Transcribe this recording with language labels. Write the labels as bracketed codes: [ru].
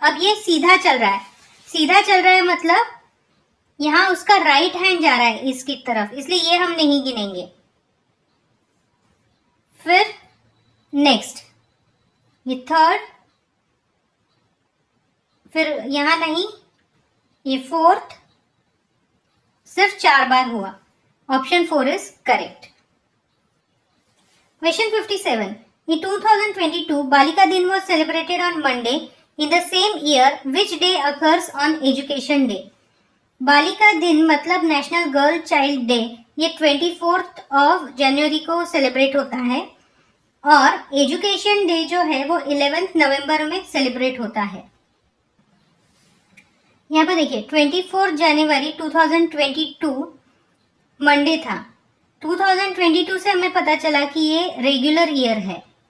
[hi] अब ये सीधा चल रहा है, सीधा चल रहा है मतलब यहाँ उसका राइट हैंड जा रहा है ईस्ट की तरफ, इसलिए ये हम नहीं गिनेंगे। फिर नेक्स्ट ये थर्ड, फिर यहां नहीं, ये फोर्थ, सिर्फ 4 बार हुआ, [en] Option 4 is correct. Question 57, in 2022 [hi] बालिका दिन [en] was celebrated on Monday in the same year which day occurs on education day। [hi] बालिका दिन मतलब नेशनल गर्ल चाइल्ड डे, ये 24 जनवरी को सेलिब्रेट होता है और एजुकेशन डे जो है वो 11 नवंबर में सेलिब्रेट होता है। यहाँ पर देखिए 24 जनवरी 2022 मंडे था, 2022 से हमें पता चला कि ये रेगुलर ईयर है।